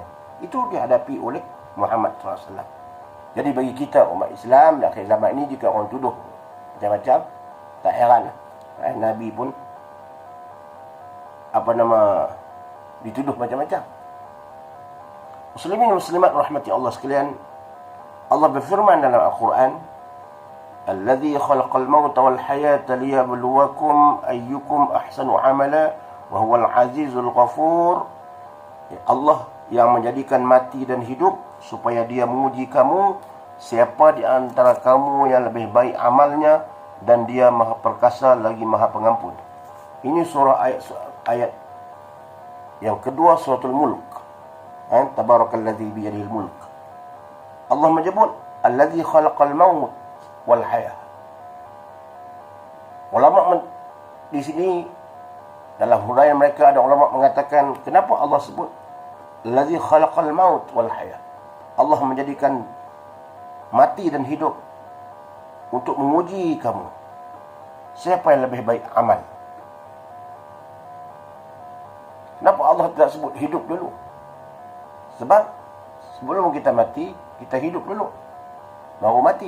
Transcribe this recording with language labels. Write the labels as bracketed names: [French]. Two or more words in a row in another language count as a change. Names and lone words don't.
[Malay] Itu dihadapi oleh Muhammad SAW. Jadi bagi kita umat Islam di akhir zaman ini, jika orang tuduh macam-macam, tak heran Nabi pun dituduh macam-macam. Muslimin muslimat rahmati Allah sekalian, Allah berfirman dalam Al-Quran, [Arabic] "الَّذِي خَلَقَ الْمَوْتَ وَالْحَيَاةَ لِيَبْلُوَكُمْ أَيُّكُمْ أَحْسَنُ عَمَلًا وَهُوَ الْعَزِيزُ الْغَفُورُ." [Malay] Allah yang menjadikan mati dan hidup supaya dia menguji kamu, siapa di antara kamu yang lebih baik amalnya, dan dia maha perkasa lagi maha pengampun. Ini surah ayat yang kedua, suratul Mulk. [Arabic] تَبَارَكَ الَّذِي بِيَدِهِ الْمُلْكُ. [Malay] Allah menyebut [Arabic] الَّذِي خَلَقَ الْمَوْتَ وَالْحَيَاةَ. [Malay] Ulama di sini dalam huraian mereka, ada ulama mengatakan, kenapa Allah sebut [Arabic] الَّذِي خَلَقَ الْمَوْتَ وَالْحَيَاةَ? [Malay] Allah menjadikan mati dan hidup untuk menguji kamu, siapa yang lebih baik amal. Kenapa Allah tidak sebut hidup dulu? Sebab sebelum kita mati, kita hidup dulu, baru mati.